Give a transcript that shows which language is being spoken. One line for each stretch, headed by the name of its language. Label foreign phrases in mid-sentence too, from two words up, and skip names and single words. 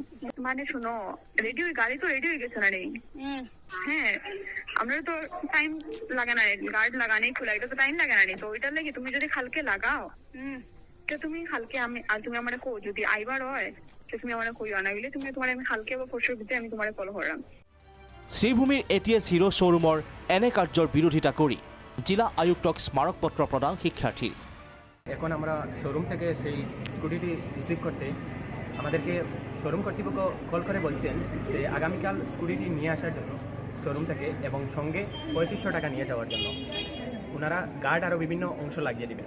Bangla: মানে শোনো রেডি হয়ে গাড়ি তো রেডি হয়ে গেছে না রে? হ্যাঁ আমরা তো টাইম লাগে না গার্ড লাগানে খোলা, এটা তো টাইম লাগে না, তো ওইটার লাগি তুমি যদি কালকে লাগাও তো তুমি কালকে আমি আর তুমি আমার কো যদি আইবার হয় তো তুমি আমার কইও না, হইলে তুমি তোমার আমি কালকে বা পরশুর ভিতরে আমি তোমার কল করলাম।
Assamese: শ্ৰীভূমিৰ এটিএছ হিৰো শ্বৰুমৰ এনে কাৰ্যৰ বিৰোধিতা কৰি জিলা আয়ুক্তক স্মাৰকপত্ৰ প্ৰদান শিক্ষাৰ্থীৰ।
Bangla: এখন আমরা শোরুম থেকে সেই স্কুটিটি রিসিভ করতে আমাদেরকে শোরুম কর্তৃপক্ষ কল করে বলছেন যে আগামীকাল স্কুটিটি নিয়ে আসার জন্য শোরুম থেকে এবং সঙ্গে ৩৫০০ টাকা নিয়ে যাওয়ার জন্য ওনারা গার্ড আরও বিভিন্ন অংশ লাগিয়ে দেবেন।